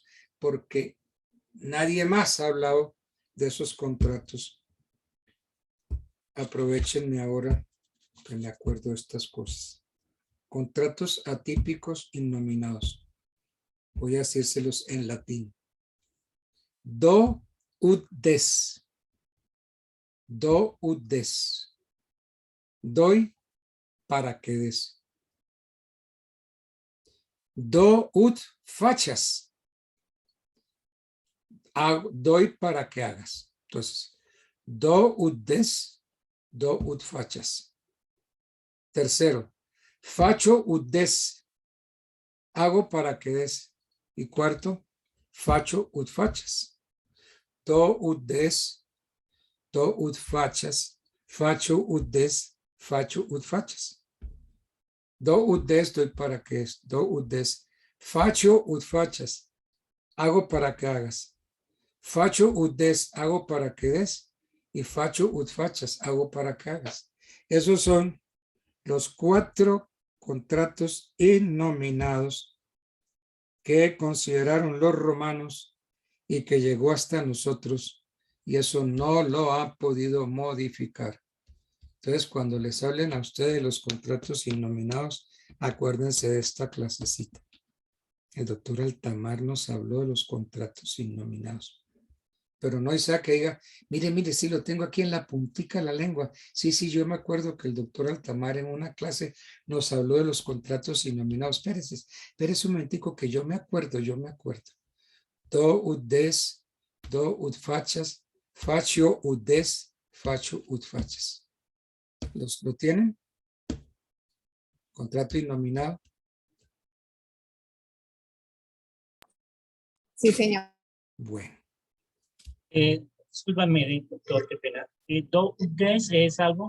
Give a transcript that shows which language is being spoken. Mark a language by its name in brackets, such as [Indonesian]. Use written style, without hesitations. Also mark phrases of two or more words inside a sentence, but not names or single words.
[Spanish] Porque nadie más ha hablado de esos contratos. Aprovechenme ahora que me acuerdo de estas cosas. Contratos atípicos innominados. Voy a hacérselos en latín. [Latin] Do ut des. Do ut des. [Spanish] Doy para que des. [Latin] Do ut facas. [Spanish] Doy para que hagas. Entonces, [Latin] do ut des, do ut facas. Tercero, facio ut des. [Spanish] Hago para que des. Y cuarto, [Latin] facio ut facas. Do ut des, do ut facas, facio ut des, facio ut facas. Do ut des, [Spanish] doy para que es. [Latin] Do ut des, facio ut facas. [Spanish] Hago para que hagas. [Latin] Facio ut des, [Spanish] hago para que des. [Latin] Y facio ut facas, [Spanish] hago para que hagas. Esos son los 4 contratos innominados que consideraron los romanos y que llegó hasta nosotros, y eso no lo ha podido modificar. Entonces, cuando les hablen a ustedes de los contratos innominados, acuérdense de esta clasecita. El doctor Altamar nos habló de los contratos innominados. Pero no sea que diga, mire, sí lo tengo aquí en la puntica de la lengua. Sí, yo me acuerdo que el doctor Altamar en una clase nos habló de los contratos innominados. Espérese un momentico que yo me acuerdo. [Latin] Do ut des, do ut fachas, facio ut des, facio ut fachas. [Spanish] ¿Lo tienen? Contrato innominado. Sí, señor. Bueno. Discúlpame, doctor, qué pena. Do des es algo.